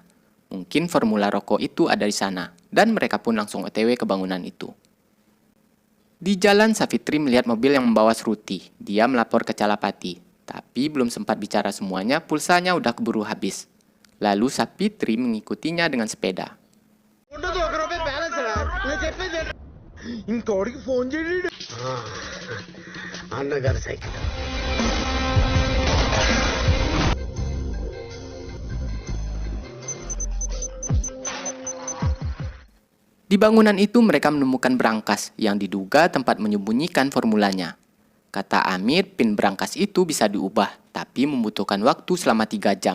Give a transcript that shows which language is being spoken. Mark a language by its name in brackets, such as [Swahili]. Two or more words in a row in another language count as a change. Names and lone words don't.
[Indonesian] Mungkin formula rokok itu ada di sana, dan mereka pun langsung OTW ke bangunan itu. Di jalan, Savitri melihat mobil yang membawa Shruti. Dia melapor ke Calapati, tapi belum sempat bicara semuanya, pulsanya udah keburu habis. Lalu Savitri mengikutinya dengan sepeda. [Telugu] ఉండదు ఒక రూపాయి బ్యాలెన్స్ రా నేను చెప్పేది ఇంకోడికి ఫోన్ చేయడు అన్నగారి సైకిల్ [Indonesian] Di bangunan itu mereka menemukan berangkas yang diduga tempat menyembunyikan formulanya. Kata Amir, pin berangkas itu bisa diubah, tapi membutuhkan waktu selama 3 jam.